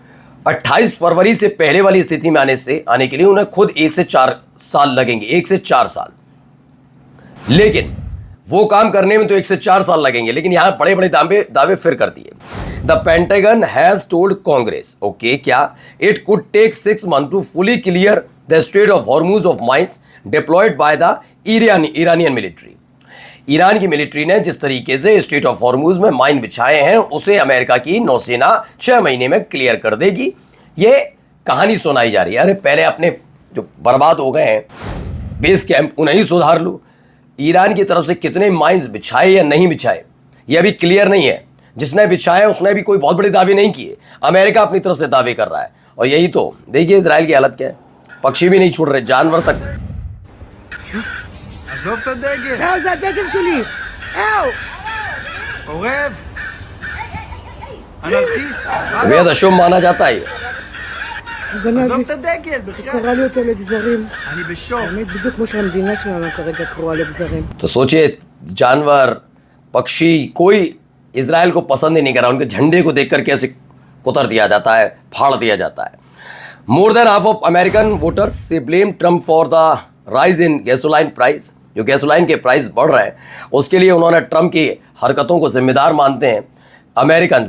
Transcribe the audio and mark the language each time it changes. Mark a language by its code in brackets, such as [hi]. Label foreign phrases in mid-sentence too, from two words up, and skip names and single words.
[hi] 28 फरवरी से पहले वाली स्थिति में आने के लिए उन्हें खुद 1 से 4 साल लगेंगे, 1 से 4 साल। लेकिन वो काम करने में तो 1 से 4 साल लगेंगे, लेकिन यहां बड़े बड़े दावे फिर कर दिए। [en] The Pentagon has told Congress, okay, क्या it could take 6 months to fully clear the Strait of Hormuz of mines deployed by the Iranian military। [hi] ईरान की मिलिट्री ने जिस तरीके से स्ट्रेट ऑफ हॉर्मुज में माइन बिछाए हैं, उसे अमेरिका की नौसेना 6 महीने में क्लियर कर देगी। ये कहानी सुनाई जा रही है। अरे पहले अपने जो बर्बाद हो गए हैं बेस कैंप, उन्हें ही सुधार लो। ईरान की तरफ से कितने माइंस बिछाए या नहीं बिछाए, यह अभी क्लियर नहीं है। जिसने बिछाया उसने भी कोई बहुत बड़े दावे नहीं किए, अमेरिका अपनी तरफ से दावे कर रहा है। और यही तो देखिए इजराइल की हालत क्या है, पक्षी भी नहीं छोड़ रहे, जानवर तक। [he] עזוב את הדגל. זה הדגל שלי. עורב. אנרכיסט. [hi] बेहद अशुभ माना जाता है ये। [he] עזוב את הדגל. קרא לי אותו לגזרים. אני בשוק. באמת בדיוק כמו שהמדינה שלנו כרגע קרואה לגזרים. [hi] तो सोचिए, जानवर, पक्षी, कोई इजराइल को पसंद ही नहीं कर रहा। उनके झंडे को देखकर कैसे कुतर दिया जाता है, फाड़ दिया जाता है। [en] More than half of American voters say blame Trump for the rise in gasoline price. [hi] जो गैसोलाइन के प्राइस बढ़ रहे हैं, उसके लिए उन्होंने ट्रम्प की हरकतों को जिम्मेदार मानते हैं अमेरिकन।